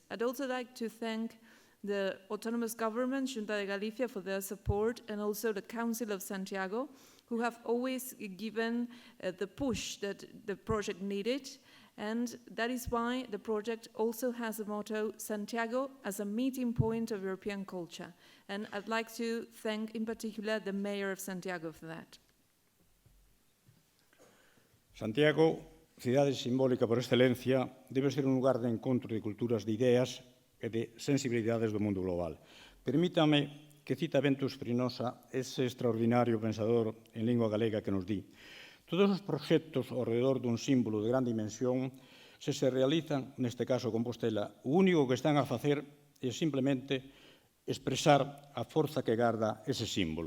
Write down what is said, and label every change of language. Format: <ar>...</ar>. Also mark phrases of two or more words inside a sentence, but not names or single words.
<en>I'd also like to thank the autonomous government, Xunta de Galicia, for their support, and also the Council of Santiago, who have always given the push that the project needed. And that is why the project also has a motto, Santiago as a meeting point of European culture. And I'd like to thank in particular the Mayor of Santiago for that.</en> <gl>Santiago, cidade simbólica por excelencia, debe ser un lugar de encontro de culturas, de ideas e de sensibilidades do mundo global. Permítame que cita Bento Espinosa, ese extraordinario pensador en lingua galega que nos di: todos os proxectos ao redor dun símbolo de gran dimensión, se realizan, neste caso Compostela, o único que están a facer é simplemente expresar a forza que garda ese símbolo.</gl>